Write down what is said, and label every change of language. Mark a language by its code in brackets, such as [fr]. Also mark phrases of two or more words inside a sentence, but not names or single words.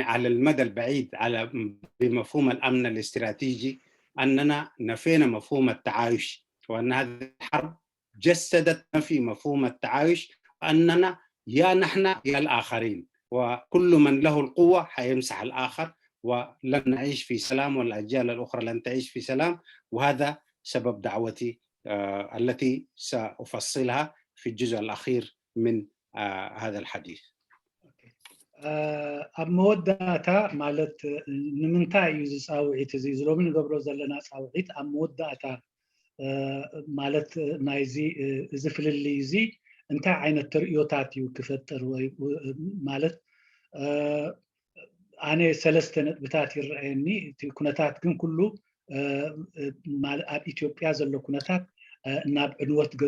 [ar] على المدى البعيد على بمفهوم الأمن الاستراتيجي أننا نفينا مفهوم التعايش، وأن هذه الحرب جسدت في مفهوم التعايش، أننا يا نحن يا الآخرين، وكل من له القوة حيمسح الآخر ولن نعيش في سلام والأجيال الأخرى لن تعيش في سلام. وهذا سبب دعوتي التي سأفصلها في الجزء الأخير من هذا الحديث. [ti] ኣብ መወዳእታ ማለት ንምንታይ እዩ ዝፃውዒት እዚ ዝሎሚ ንገብሮ ዘለና ፃውዒት ኣብ መወዳእታ ማለት ናይዚ እዚ ፍልሊ እዚ እንታይ ዓይነት ትርኢዮታት እዩ ክፈጥር ወይ ማለት ኣነ ሰለስተ ነጥብታት ይረአየኒ እቲ ኩነታት ግን ኩሉ ኣብ ኢትዮጵያ ዘሎ ኩነታት ናብ ዕንወት ገፁ